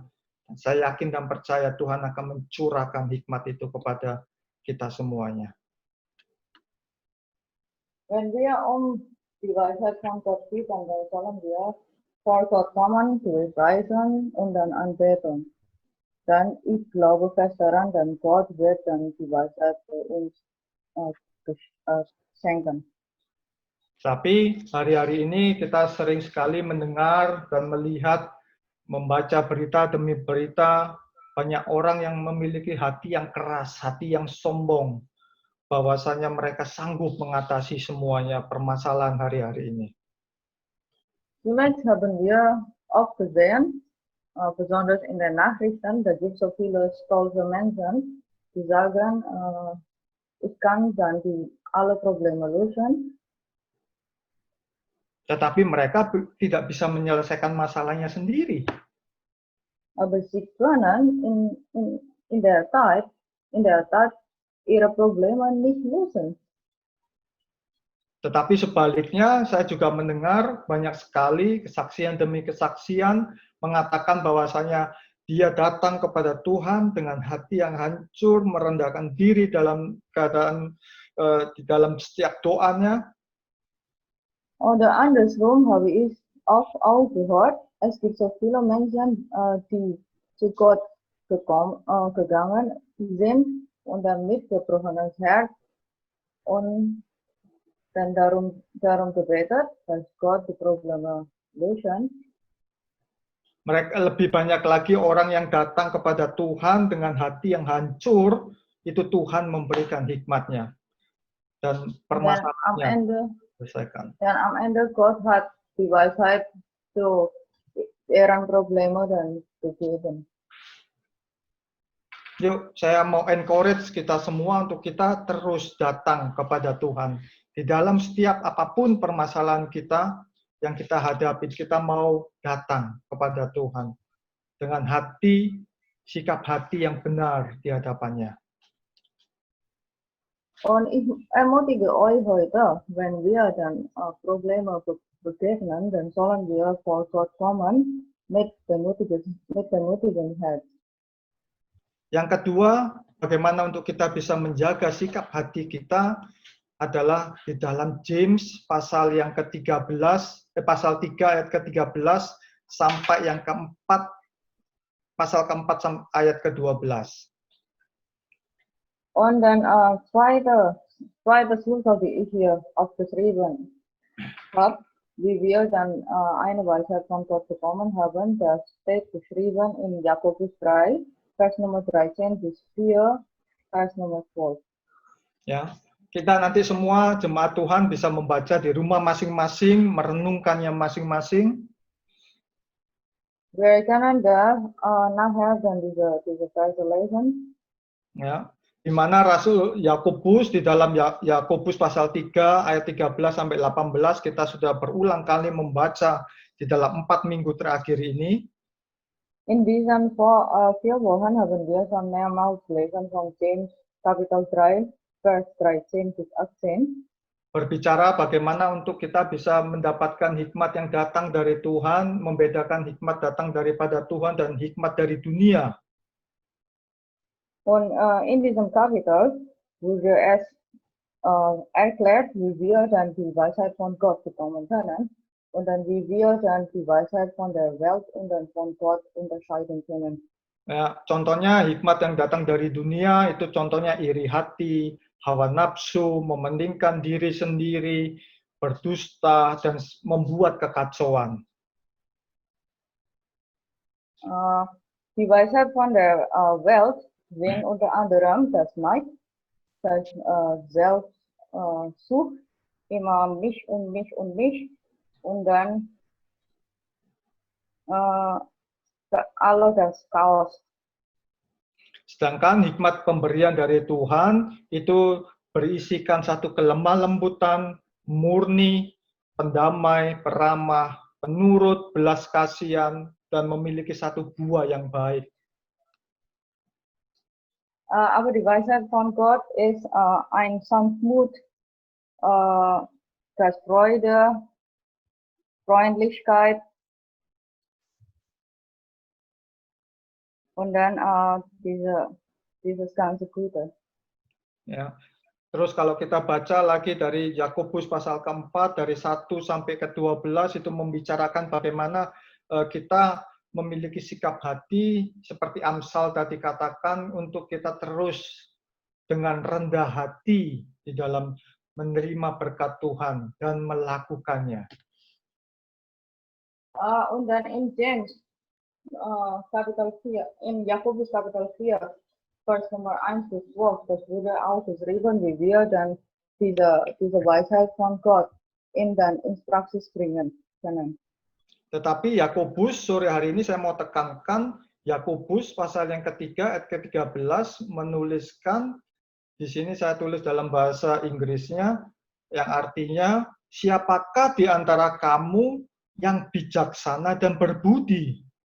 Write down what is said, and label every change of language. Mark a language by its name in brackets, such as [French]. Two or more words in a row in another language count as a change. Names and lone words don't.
[Indonesian] Saya yakin dan percaya Tuhan akan mencurahkan hikmat itu kepada kita semuanya. [German] Wenn wir die Weisheit von Gott bitten, dann sollen wir vor Gott kommen, zu preisen und dann anbeten. Dann, ich glaube fest daran, dann Gott wird dann die Weisheit für uns schenken. [Indonesian] Tapi hari-hari ini kita sering sekali mendengar dan melihat, membaca berita demi berita, banyak orang yang memiliki hati yang keras, hati yang sombong, bahwasanya mereka sanggup mengatasi semuanya permasalahan hari-hari ini. [German] Vielleicht haben wir auch gesehen, besonders in den Nachrichten, da gibt es so viele stolze Menschen, die sagen, ich kann dann alle Probleme lösen. [Indonesian] Tetapi mereka tidak bisa menyelesaikan masalahnya sendiri. [German] Aber sie können in der Tat ihre Probleme nicht lösen. [Indonesian] Tetapi sebaliknya, saya juga mendengar banyak sekali kesaksian demi kesaksian mengatakan bahwasanya dia datang kepada Tuhan dengan hati yang hancur, merendahkan diri dalam keadaan di dalam setiap doanya. [German] Oder andersrum habe ich auch gehört, es gibt so viele Menschen, die zu Gott gegangen sind und dann mit gebrochenes Herz und dan darum gebetet, dass Gott die Probleme lösen. [Indonesian] Mereka lebih banyak lagi orang yang datang kepada Tuhan dengan hati yang hancur, itu Tuhan memberikan hikmatnya dan permasalahannya selesaikan. [German] Dan am Ende Gott hat die Weisheit zu deren Probleme dan gegeben. [Indonesian] Yuk, saya mau encourage kita semua untuk kita terus datang kepada Tuhan. Di dalam setiap apapun permasalahan kita yang kita hadapi, kita mau datang kepada Tuhan dengan hati, sikap hati yang benar di hadapannya. [German] Und ich ermutige euch heute, wenn wir dann Probleme begegnen, dann sollen wir vor Gott kommen mit demütigem Herz. [Indonesian] Yang kedua, bagaimana untuk kita bisa menjaga sikap hati kita adalah di dalam James pasal yang ke-13, pasal 3 ayat ke-13 sampai yang keempat, pasal keempat ayat ke-12. [German] Und dann zweite Schlussfolgerung, die ich hier aufgeschrieben habe, wie wir dann eine Weisheit von Gott bekommen haben, das steht geschrieben in Jakobus 3, Vers Nummer 13 bis 4, Vers Nummer 12. [Indonesian] Ya, kita nanti semua jemaat Tuhan bisa membaca di rumah masing-masing, merenungkannya masing-masing. [German] Wir können da nachher dann diese Verse lesen. [Indonesian] Ya, di mana Rasul Yakobus di dalam Yakobus pasal 3 ayat 13 sampai 18 kita sudah berulang kali membaca di dalam 4 minggu terakhir ini. [German] In diesen 4 Wochen haben wir schon mehrmals gelesen von James Kapitel 3, Vers 13 bis 18. [Indonesian] Berbicara bagaimana untuk kita bisa mendapatkan hikmat yang datang dari Tuhan, membedakan hikmat datang daripada Tuhan dan hikmat dari dunia. [German] Und in diesem Kapitel wurde es erklärt, wie wir dann die Weisheit von Gott bekommen können und dann wie wir dann die Weisheit von der Welt und dann von Gott unterscheiden können. [Indonesian] Ya, contohnya hikmat yang datang dari dunia itu contohnya iri hati, hawa nafsu, mementingkan diri sendiri, berdusta, dan membuat kekacauan. [German] Die Weisheit von der Welt sind unter anderem das Neid, das Selbstsucht, immer mich und mich und mich und dann Allah das Chaos. [Indonesian] Sedangkan hikmat pemberian dari Tuhan itu berisikan satu kelemah lembutan, murni, pendamai, peramah, penurut, belas kasihan, dan memiliki satu buah yang baik. [German] Aber die Weisheit von Gott ist ein Sanftmut, das Freude, Freundlichkeit und dann dieses ganze Gute. [Indonesian] Ya. Terus kalau kita baca lagi dari Yakobus pasal keempat dari 1 sampai ke 12 itu membicarakan bagaimana kita memiliki sikap hati seperti Amsal tadi katakan untuk kita terus dengan rendah hati di dalam menerima berkat Tuhan dan melakukannya. [German] Und dann in James Kapitel 4, in Jakobus Kapitel 4, Vers Nummer 1 bis 12, das wurde auch geschrieben, wie wir dann diese Weisheit von Gott ins Praxis bringen können. [Indonesian] Tetapi Yakobus sore hari ini saya mau tekankan, Yakobus pasal yang ketiga ayat ke-13 menuliskan, di sini saya tulis dalam bahasa Inggrisnya, yang artinya, siapakah di antara kamu yang bijaksana dan berbudi?